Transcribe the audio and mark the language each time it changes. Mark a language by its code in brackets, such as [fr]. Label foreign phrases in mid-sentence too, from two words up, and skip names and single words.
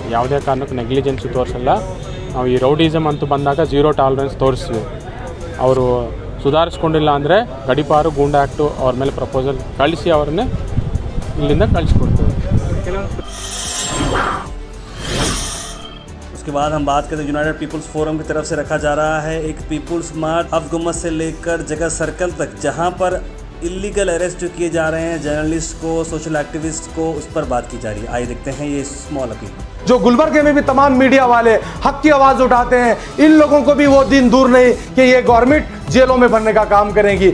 [kn] ಯಾವುದೇ ಕಾರಣಕ್ಕೂ ನೆಗ್ಲಿಜೆನ್ಸು ತೋರಿಸಲ್ಲ. ನಾವು ಈ ರೌಡಿಸಮ್ ಅಂತೂ ಬಂದಾಗ 0 ಟಾಲರೆನ್ಸ್ ತೋರಿಸ್ತೀವಿ. ಅವರು ಸುಧಾರಿಸ್ಕೊಂಡಿಲ್ಲ ಅಂದರೆ ಗಡಿಪಾರು ಗೂಂಡಾ ಆ್ಯಕ್ಟು ಅವ್ರ ಮೇಲೆ ಪ್ರಪೋಸಲ್ ಕಳಿಸಿ ಅವ್ರನ್ನೇ ಇಲ್ಲಿಂದ ಕಳಿಸ್ಕೊಡ್ತೀವಿ. [hi] उसके बाद हम बात करते हैं यूनाइटेड पीपल्स फोरम की तरफ से रखा जा रहा है एक [en] people's march [hi] हफ्त गुम्मत से लेकर जगह सर्कल तक, जहां पर [en] illegal arrest [hi] जो किए जा रहे हैं जर्नलिस्ट को, [en] social activist [hi] को, उस पर बात की जा रही है। आइए देखते हैं ये [en] small appeal. [hi] जो गुलबर्गे में भी तमाम मीडिया वाले हक की आवाज उठाते हैं, इन लोगों को भी वो दिन दूर नहीं कि ये गवर्नमेंट जेलों में भरने का काम करेगी।